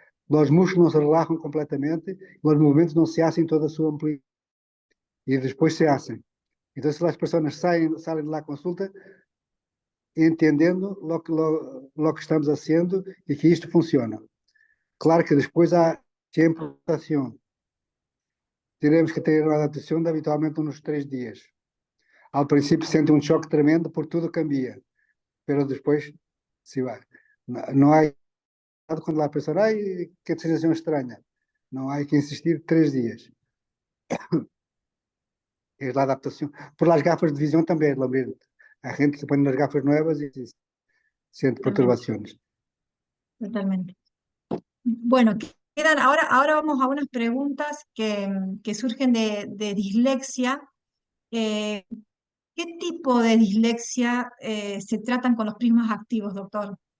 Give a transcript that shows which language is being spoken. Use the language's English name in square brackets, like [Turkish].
[Spanish] Los músculos no se relajan completamente, los movimientos no se hacen toda su amplitud y después se hacen. Entonces las personas salen de la consulta entendiendo lo que estamos haciendo y que esto funciona. Claro que después hay siempre adaptación. [Portuguese] Teremos que ter uma adaptação de habitualmente uns 3 dias. Ao princípio sente um choque tremendo porque tudo cambia, mas depois se vai. Não há quando lá pensar, ai, que sensação estranha. Não há que insistir 3 dias. É a adaptação. Por las gafas de visão também é lo mesmo. Há gente que põe nas gafas novas e sente perturbações. [Spanish] Totalmente. Bueno, ahora vamos a unas preguntas que surgen de dislexia. ¿Qué tipo de dislexia se tratan con los prismas activos, doctor?